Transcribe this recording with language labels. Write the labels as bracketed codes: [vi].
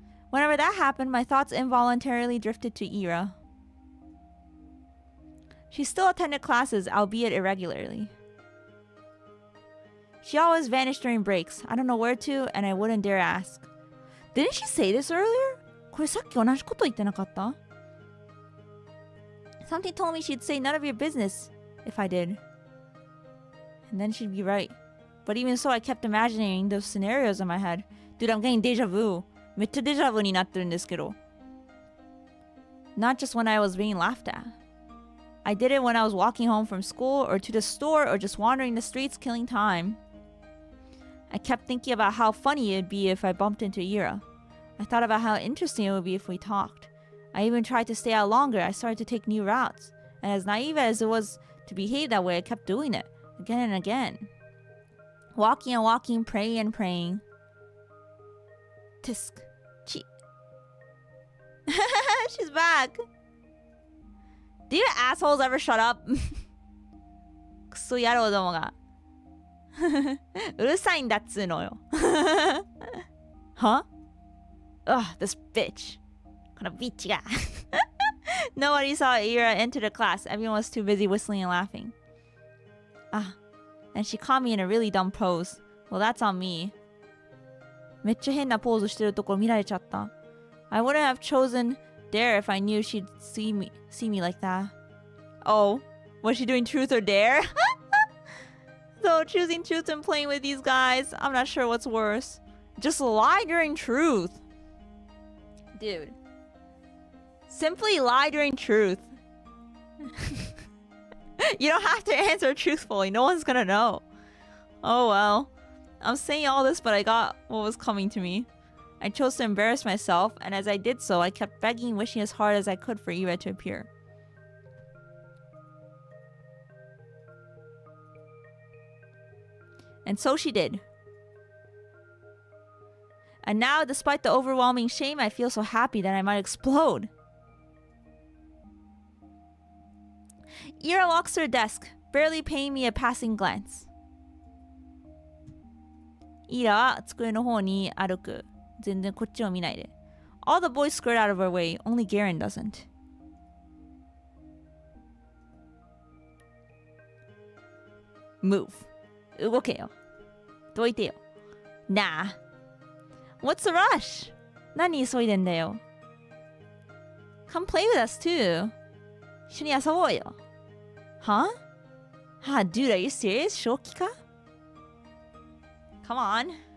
[en] Whenever that happened, my thoughts involuntarily drifted to Ira. She still attended classes, albeit irregularly. She always vanished during breaks. I don't know where to, and I wouldn't dare ask. Didn't she say this earlier? [ja] これさっき同じこと言ってなかった? [en] Something told me she'd say none of your business if I did. And then she'd be right. But even so, I kept imagining those scenarios in my head. Dude, I'm getting deja vu. [ja] めっちゃデジャブになってるんですけど。 [en] Not just when I was being laughed at. I did it when I was walking home from school or to the store or just wandering the streets killing time. I kept thinking about how funny it'd be if I bumped into Ira. I thought about how interesting it would be if we talked. I even tried to stay out longer. I started to take new routes. And as naive as it was to behave that way, I kept doing it. Again and again. Walking and walking, praying and praying. Tisk. Chi. She's back. Do you assholes ever shut up? [ja] クソ野郎どもが。うるさいんだっつうのよ。 [en] Huh? Ugh, this bitch. [ja] このビッチが。 [en] Nobody saw Ira enter the class. Everyone was too busy whistling and laughing. And she caught me in a really dumb pose. Well, that's on me. [ja] めっちゃ変なポーズしてるところ見られちゃった。 [en] I wouldn't have chosen dare if I knew she'd see me like that. Oh, was she doing truth or dare? So choosing truth and playing with these guys, I'm not sure what's worse. Just lie during truth. Dude. Simply lie during truth. You don't have to answer truthfully. No one's gonna know. Oh well. I'm saying all this, but I got what was coming to me. I chose to embarrass myself, and as I did so, I kept begging, wishing as hard as I could for Ira to appear. And so she did. And now, despite the overwhelming shame, I feel so happy that I might explode. Ira walks to her desk, barely paying me a passing glance. [ja] Ira は机の方に歩く。全然こっちを見ないで。 [en] All the boys skirt out of her way, only Garen doesn't. Move. [ja] 動けよ。どいてよ。 [en] Nah. What's the rush? [ja] 何急いでんだよ。 [en] Come play with us too. [ja] 一緒に遊ぼうよ。 [en] Huh? Dude, are you serious? [ja] 正気か？ [en] Come on.